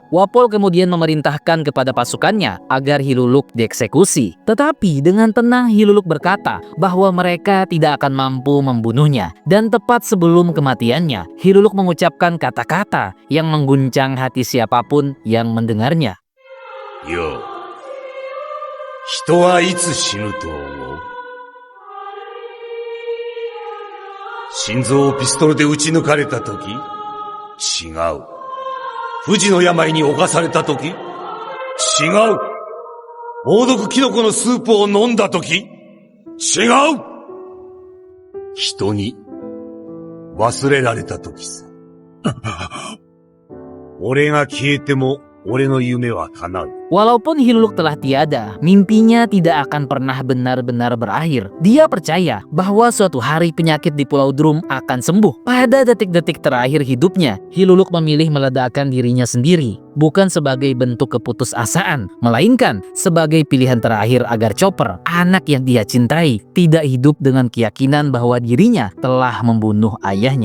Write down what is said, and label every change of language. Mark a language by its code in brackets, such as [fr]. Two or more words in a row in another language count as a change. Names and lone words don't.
[id] Wapol kemudian memerintahkan kepada pasukannya agar Hiluluk dieksekusi. Tetapi dengan tenang Hiluluk berkata bahwa mereka tidak akan mampu membunuhnya. Dan tepat sebelum kematiannya, Hiluluk mengucapkan kata-kata yang mengguncang hati siapapun yang mendengarnya. [ja] Yo, 人はいつ死ぬと思う? 心臓をピストルで撃ち抜かれた時? 違う。不治の病に侵された時? 違う。猛毒キノコのスープを飲んだとき? 違う。人に忘れられたときさ。俺が消えても俺の夢は叶う。 [id] Walaupun Hiluluk telah tiada, mimpinya tidak akan pernah benar-benar berakhir. Dia percaya bahwa suatu hari penyakit di Pulau Drum akan sembuh. Pada detik-detik terakhir hidupnya, Hiluluk memilih meledakkan dirinya sendiri, bukan sebagai bentuk keputusasaan, melainkan sebagai pilihan terakhir agar Chopper, anak yang dia cintai, tidak hidup dengan keyakinan bahwa dirinya telah membunuh ayahnya.